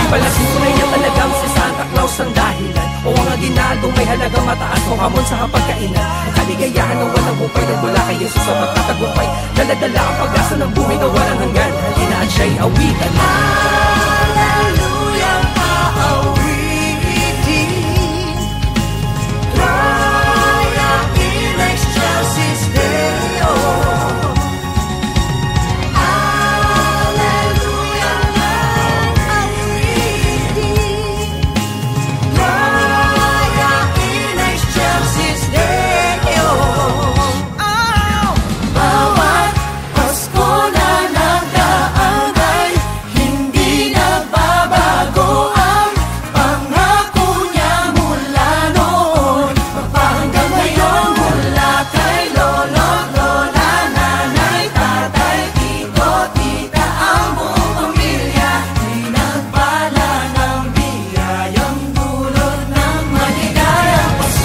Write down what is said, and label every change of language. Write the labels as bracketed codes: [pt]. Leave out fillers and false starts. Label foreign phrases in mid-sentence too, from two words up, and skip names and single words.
[tl] Pala tunay na talagang si Santa Claus ang dahilan, o ang aginaldong may halagang mataas o hamon sa hapagkainan. Ang kaligayahan ng walang hupay nagmula kay Jesus sa magtatagumpay. Daladala ang pag-asa ng buhay na walang hanggan. Halina at siya'y awitan. Hallelujah, aawitin. [la] Gloria in excelsis Deo. [tl] Hallelujah, aawitin. [la] Gloria in excelsis Deo. [tl] Bawat Pasko na nagdaan ay hindi nagbabago ang pangako niya mula noon magpahanggang ngayon. Mula kay lolo't lola, nanay, tatay, tito, tita, ang buong pamilya pinagpala ng biyayang dulot ng maligayang Pasko.